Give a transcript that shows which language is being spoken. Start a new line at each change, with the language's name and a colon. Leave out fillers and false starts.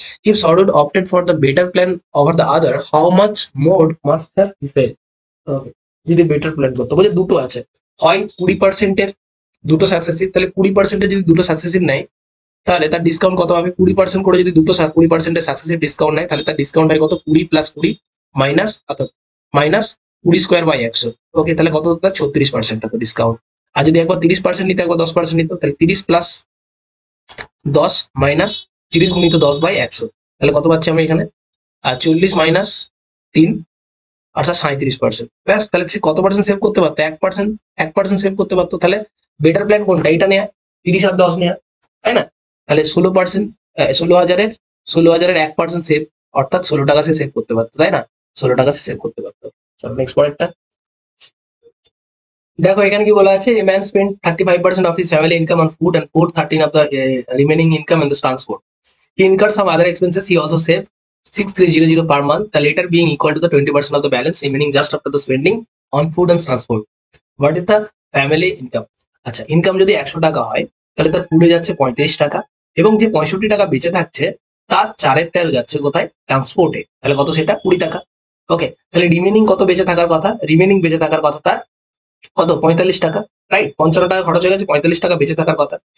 English: If Sordid opted for the better plan over the other, how much more must have he paid? Okay.
Bangla: যদি better plan করতে বলছে দুটো আছে, হয় 20%-এর দুটো সাকসেসিভ, তাহলে 20%-এর যদি দুটো সাকসেসিভ নেয় তাহলে তার ডিসকাউন্ট কত হবে? 20% করে যদি দুটো 20%-এর সাকসেসিভ ডিসকাউন্ট নেয় তাহলে তার ডিসকাউন্ট হয় কত? 20 প্লাস 20 মাইনাস অর্থাৎ মাইনাস 20 স্কোয়ার বাই 100। ওকে, তাহলে কত? তার 36% তো ডিসকাউন্ট। আর যদি একবার 30% নিতে একবার 10% নিত তাহলে 30 প্লাস 10 মাইনাস 30 গুণিত 10 বাই 100, তাহলে কত পাচ্ছি আমি এখানে? 40 মাইনাস 3 অর্থাৎ 37%। ব্যাস, তাহলে সে কত পার্সেন্ট সেভ করতে পারতো? 1% সেভ করতে পারতো। তাহলে বেটার প্ল্যান কোনটা? এটা নেয়া, 30 আর 10 নেয়া, তাই না? তাহলে 16%, 16,000-এর 1% সেভ অর্থাৎ 16 টাকা সে সেভ করতে পারতো, তাই না? 16 টাকা সে সেভ করতে পারতো। চলো নেক্সট পরেরটা দেখো, এখানে কি বলা আছে?
English: A man spend 35% of his family income on food and 13 of the remaining income in the transport. He incurred some other expenses. He also saved 6,300 per month, the latter being equal to the 20% of the balance remaining just after the spending on food and transport. What is the family income?
Bangla: আচ্ছা, income যদি 100 টাকা হয় তাহলে তার ফুডে যাচ্ছে 35 টাকা এবং যে 65 টাকা বেঁচে থাকছে তার 4/13 যাচ্ছে কোথায়? ট্রান্সপোর্টে। তাহলে কত? সেটা 20 টাকা। ওকে, তাহলে রিমেনিং কত বেঁচে থাকার কথা? রিমেনিং বেঁচে থাকার কথা তার কত? 45 টাকা, রাইট? 55 টাকা খরচ হয়ে গেছে, 45 টাকা বেঁচে থাকার কথা।